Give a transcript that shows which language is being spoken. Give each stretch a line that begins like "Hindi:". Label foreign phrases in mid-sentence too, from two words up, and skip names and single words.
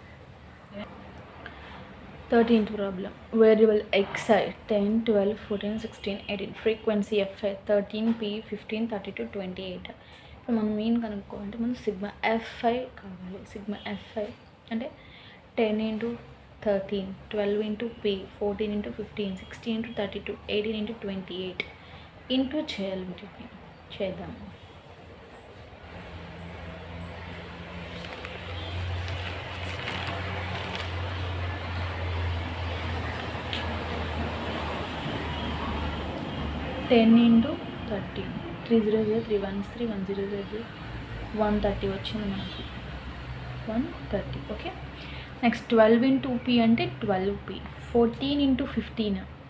Telugu: 13th
English: problem variable xi
Telugu: 10 12 14 16 18
English: frequency fi
Telugu: 13 P 15 32 28 ఇప్పుడు మనం మీన్ కనుక్కోవాలంటే మనం
English: sigma fi
Telugu: కావాలి
English: sigma fi
Telugu: అంటే 10 into 13 12 into P 14 into 15 16 into 32 18 into 28 ఇంటూ చేయాలి వీటిని చేద్దాం
English: ten into
Telugu: 30 300 313 100 130 వచ్చింది మనకి 130
English: okay next
Telugu: 12 into P అంటే 12P 14 into 15